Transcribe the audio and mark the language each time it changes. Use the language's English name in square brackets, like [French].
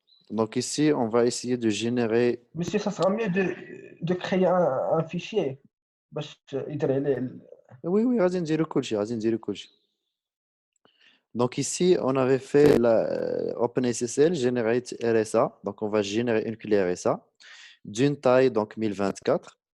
[French] Donc ici, on va essayer de générer. Monsieur, ça sera mieux de créer un fichier [Arabic] باش يدير عليه Oui, غادي نديرو كلشي. [French] Donc ici, on avait fait la OpenSSL generate RSA. Donc on va générer une clé RSA d'une taille donc 1024.